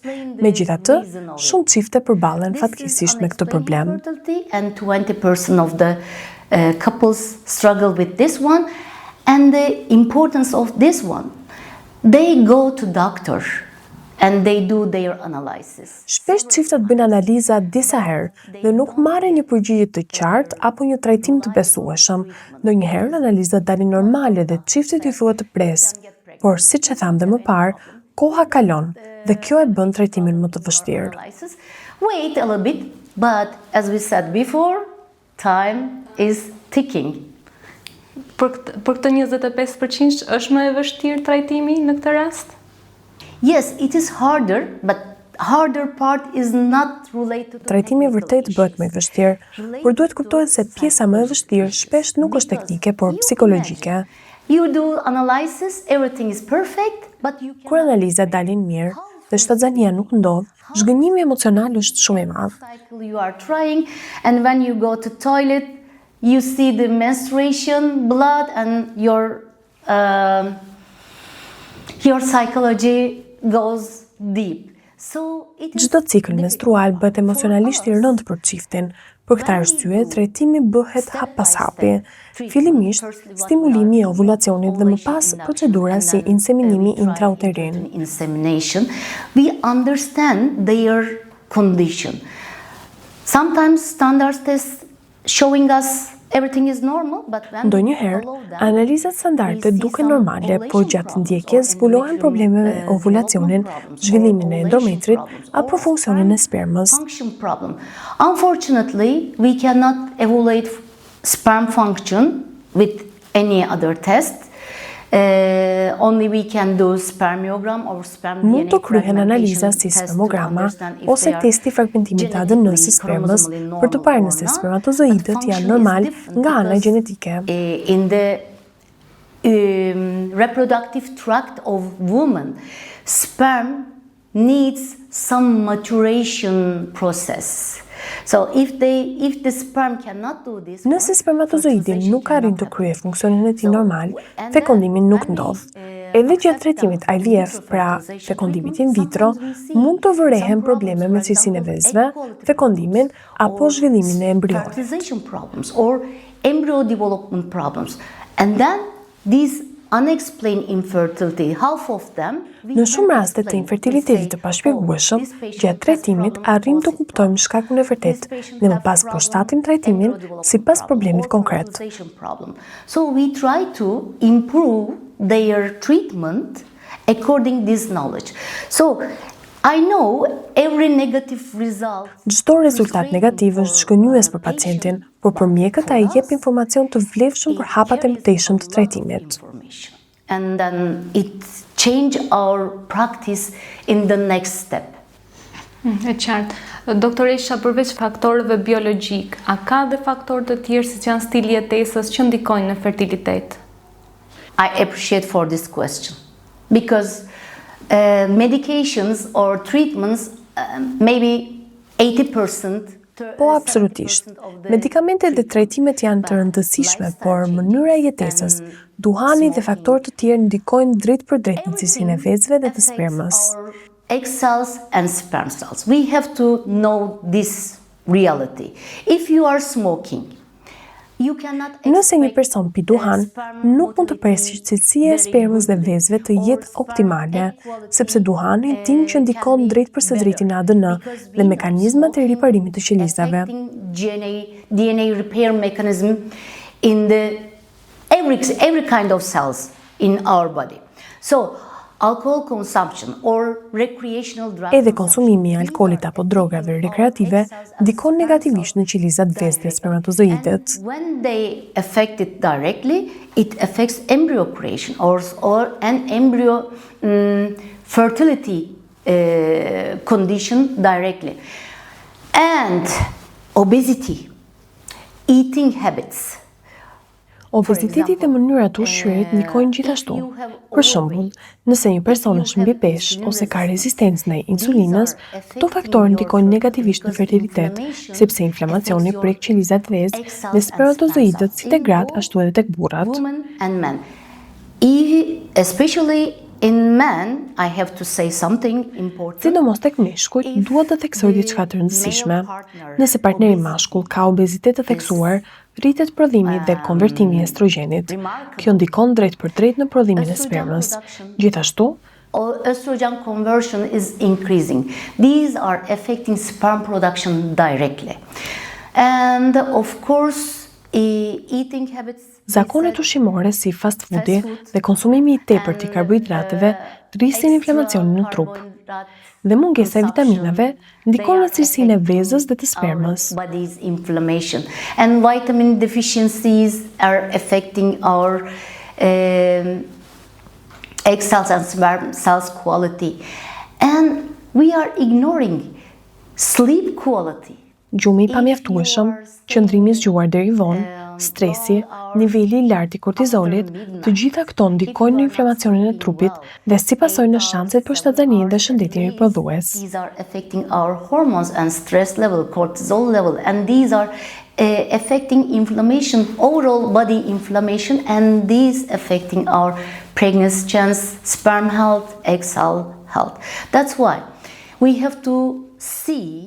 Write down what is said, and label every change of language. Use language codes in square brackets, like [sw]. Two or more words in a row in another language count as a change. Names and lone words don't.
[sq] Megjithatë, shumë çifte përballen fatkeqësisht me këtë problem. [en] And 20% of the couples struggle with this one, and the importance of this one. They go to doctor and they do their analysis. [sq] Shpesh çiftet bëjnë analiza disa herë dhe nuk marrin një përgjigje të qartë apo një trajtim të besueshëm. Ndonjëherë analizat dalin normale dhe çiftit i thuhet të presë, por siç e tham dhe më parë, koha kalon dhe kjo e bën trajtimin më të vështirë. [en] Wait a little bit, but as we said before, time is ticking. [sq] Për këtë 25% është më e vështirë trajtimi në këtë rast? [en] Yes, it is harder, but harder part is not related to [sq] Trajtimi vërtet bëhet më i vështirë, por duhet kuptohet se pjesa më e vështirë shpesh nuk është teknike, por psikologjike. [en] You do analysis, everything is perfect, but you [sq] Kur analizat dalin mirë dhe shtatzania nuk ndodh, zhgënjimi emocional është shumë i madh. [en] You are trying, and when you go to toilet, you see the menstruation, blood, and your psychology goes deep. So it is [sq] Çdo cikël menstrual bëhet emocionalisht i rëndë për çiftin. Për këtë arsye, trajtimi bëhet hap pas hapi. Fillimisht, stimulimi i ovulacionit dhe më pas procedura si inseminimi intrauterin. [en] Insemination, we understand their condition. Sometimes standard tests showing us everything is normal, but when [sq] Ndonjëherë, analizat standarde duken normale, por gjatë ndjekjes zbulohen probleme me ovulacionin, zhvillimin e endometrit apo funksionin e spermës. [en] Function problem. Unfortunately, we cannot evaluate sperm function with any other test. Only we can do spermiogram or sperm DNA [sq] Mund të kryhen analiza si spermograma ose testi fragmentimit të ADN-s së spermës për të parë nëse spermatozoidët janë normal nga ana gjenetike. [en] In the reproductive tract of women, sperm needs some maturation process. So if the sperm cannot do this, [sq] Nëse spermatozoidi nuk arrin të kryej funksionin e tij normal, fekondimi nuk ndodh. Edhe gjatë trajtimit IVF, pra fekondimit [la] in vitro, [sq] mund të vërehen probleme me cilësinë e vezëve, fekondimin apo zhvillimin e embrionit. [en] fertilization problems or embryo development problems. And then these unexplained infertility, half of them [sq] Në shumë raste të infertilitetit të pashpjegueshëm, gjatë trajtimit arrim të kuptojmë shkakun e vërtet dhe më pas përshtatim trajtimin sipas problemit konkret. [en] So we try to improve their treatment according this knowledge. So I know every negative result. [sq] Çdo rezultat negativ është shkënjyes për pacientin, por për mjekët ai jep informacion të vlefshëm për hapat e mëtejshëm të trajtimit. [en] And then it change our practice in the next step. [sq] E qartë. Doktoresha, përveç faktorëve biologjik, a ka dhe faktorë të tjerë si që janë stili jetesës që ndikojnë në fertilitet? [en] I appreciate for this question because medications or treatments maybe 80%. [sq] Po, absolutisht. Medikamentet dhe trajtimet janë të rëndësishme, por mënyra e jetesës, duhani dhe faktorë të tjerë ndikojnë drejt për drejt në cilësinë e vezëve dhe të spermës. [en] Egg cells and sperm cells. We have to know this reality. If you are smoking, [sq] Nëse një person pi duhan, nuk mund të presë që cilësia e spermës dhe vezëve të jetë optimale, sepse duhani din që ndikon drejt për së drejti në ADN dhe mekanizmat e riparimit të qelizave. [en] DNA repair mechanism in every kind of cells in our body. So alcohol consumption or recreational drugs. [sq] Edhe konsumimi i alkoolit apo drogave rekreative ndikon negativisht në qelizat vezë dhe spermatozoidet. [en] When they affect it directly, it affects embryo creation or an embryo fertility condition directly. And obesity, eating habits. [sq] Obeziteti dhe mënyrat e ushqyerit ndikojnë gjithashtu. Për shembull, nëse një person është mbi peshë ose ka rezistencë ndaj insulinës, këto faktorë ndikojnë negativisht në fertilitet, sepse inflamacioni prek qelizat vezë dhe spermatozoidët si tek gratë ashtu edhe tek burrat. [en] And men. Especially in men, I have to say something important. [sq] Sidomos tek meshkujt, duhet të theksoj diçka të rëndësishme. Nëse partneri mashkull ka obezitet të theksuar, rritet prodhimi dhe konvertimi i estrogenit. Kjo ndikon drejt për drejt në prodhimin e spermës. Gjithashtu, [en] estrogen conversion is increasing. These are affecting sperm production directly. And of course, eating habits. [sq] Zakonet ushqimore si fast foodi dhe konsumimi i tepërt i karbohidrateve rrisin inflamacionin në trup. Dhe mungesa e vitaminave ndikon në cilësinë e vezës dhe të spermës. [en] Body's inflammation and vitamin deficiencies are affecting our egg cells and sperm cells quality. And we are ignoring sleep quality. [sq] Gjumi i pamjaftueshëm, qëndrimi i zgjuar deri vonë, stresi, niveli i lartë i kortizolit, të gjitha këto ndikojnë në inflamacionin e trupit dhe si pasojë në shanset për shtatzaninë dhe shëndetin riprodhues. [en] These are affecting our hormones and stress level, cortisol level, and these are affecting inflammation, overall body inflammation, and these affecting our pregnancy chance, sperm health, egg cell health. That's why we have to see.